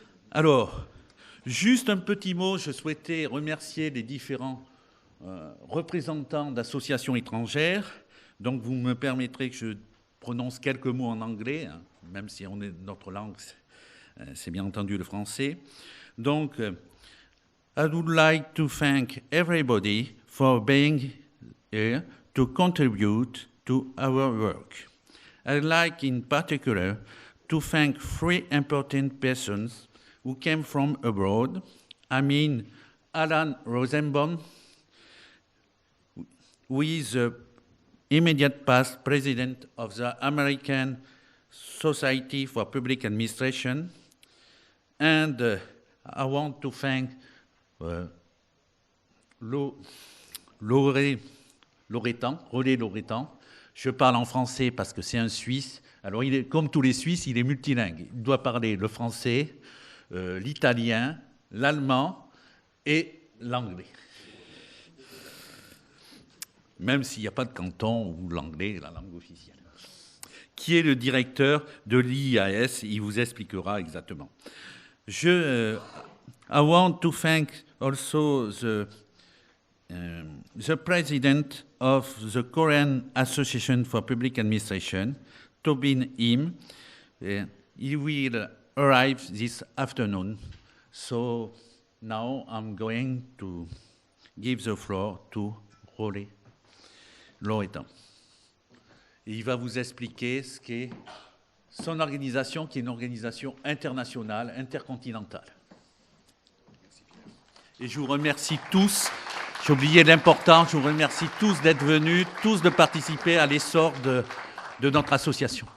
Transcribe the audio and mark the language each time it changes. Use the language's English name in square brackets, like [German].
[French] Alors, juste un petit mot, je souhaitais remercier les différents représentants d'associations étrangères. Donc, vous me permettrez que je prononce quelques mots en anglais, même si notre langue, c'est bien entendu le français. [English] Donc, I would like to thank everybody for being here to contribute to our work. I'd like in particular to thank 3 important persons who came from abroad. I mean, Alan Rosenbaum, who is the immediate past president of the American Society for Public Administration. And I want to thank Relais Lauretan. [French] Je parle en français parce que c'est un Suisse. Alors, comme tous les Suisses, il est multilingue. Il doit parler le français, l'italien, l'allemand et l'anglais. Même s'il n'y a pas de canton où l'anglais est la langue officielle. Qui est le directeur de l'IAS, il vous expliquera exactement. [English] I want to thank also the president of the Korean Association for Public Administration, Tobin Im. He will arrive this afternoon. So now I'm going to give the floor to Relais Lauretan. [French] Et il va vous expliquer ce qu'est son organisation, qui est une organisation internationale, intercontinentale. Et je vous remercie tous. J'ai oublié l'important, je vous remercie tous d'être venus, tous de participer à l'essor de notre association.